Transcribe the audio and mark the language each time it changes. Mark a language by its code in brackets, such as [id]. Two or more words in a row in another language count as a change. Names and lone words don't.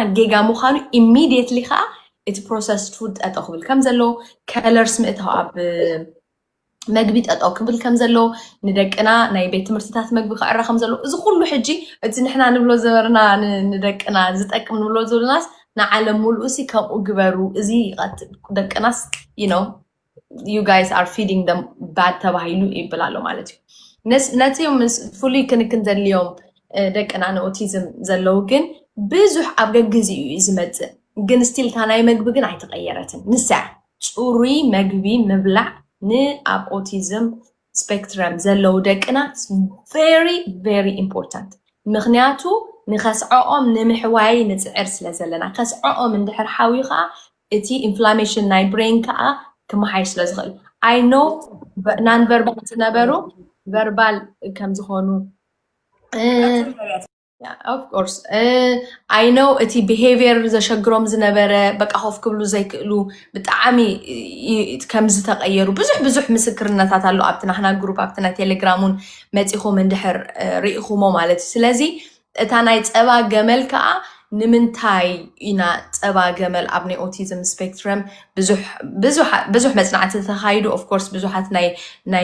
[ti] ጌጋ ምዃኑ ኢሚድየትሊ ከዓ እቲ [en] processed food [ti] ጠጠው ክብል ከም ዘሎ ከለርስ ምእታው ኣብ መግቢ ጠጠው ክብል ከም ዘሎ ንደቅና ናይ ቤት ትምህርትታት መግቢ ክዕራ ከም ዘሎ እዚ ኩሉ ሕጂ እቲ ንሕና ንብሎ ዘበርና ንደቅና ዝጠቅም ንብሎ ዘለናስ ንዓለም ሙሉእ ሲ ከምኡ ግበሩ እዚ ይቐጥል ደቅናስ [en] you guys are feeding them bad [ti] ተባሂሉ ይብል ኣሎ ማለት እዩ ነቲዮም ፍሉይ ክንክን ዘድልዮም ደቅና ንኦቲዝም ዘለው ግን ብዙሕ ኣብ ገግዚኡ እዩ ዝመጽእ ግን ስቲል እታ ናይ መግቢ ግን ኣይተቐየረትን ንስዕ ጽሩይ መግቢ ምብላዕ ንኣብ [en] autism spectrum [ti] ዘለው ደቅና [en] very very important [ti] ምክንያቱ ንኸስዖኦም ንምሕዋይ ንጽዕር ስለ ዘለና ከስዖኦም እንድሕር ሓዊ ከዓ እቲ ኢንፍላሜሽን ናይ ብሬን ከዓ ክመሓይሽ ስለ ዝኽእል [en] I know non verbal [ti] ዝነበሩ ቨርባል ከም ዝኾኑ [en] of course I know [ti] እቲ behavior ዘሸግሮም ዝነበረ በቃ ሆፍ ክብሉ ዘይክእሉ ብጣዕሚ ከም ዝተቀየሩ ብዙሕ ምስክርነታት ኣሎ ኣብቲ ናሕና ግሩፕ ኣብቲ ናይ ቴሌግራሙን መጺኹም እንድሕር ርኢኹሞ ማለት ስለዚ እታ ናይ ጸባ ገመል ከዓ ንምንታይ ኢና ጸባ ገመል ኣብ ናይ [en] autism spectrum [ti] ብዙሕ መጽናዕቲ ተኻይዱ [en] of course [ti] ብዙሓት ናይ